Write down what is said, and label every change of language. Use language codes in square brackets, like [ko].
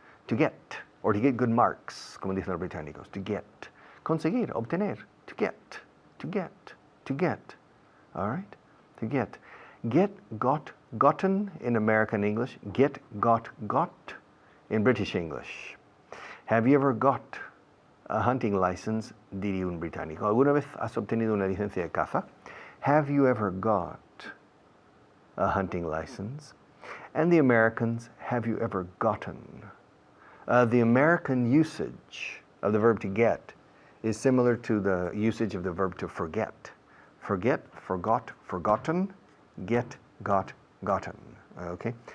[en] To get good marks, [es] como dicen los británicos, [en] to get, [es] conseguir, obtener, [en] to get, all right? To get. Get, got, gotten in American English, get, got in British English. Have you ever got a hunting license, [es] diría un británico? ¿Alguna vez has obtenido una licencia de caza? [en] Have you ever got a hunting license? And the Americans, have you ever gotten? The American usage of the verb to get is similar to the usage of the verb to forget. Forget, forgot, forgotten, get, got, gotten. Okay?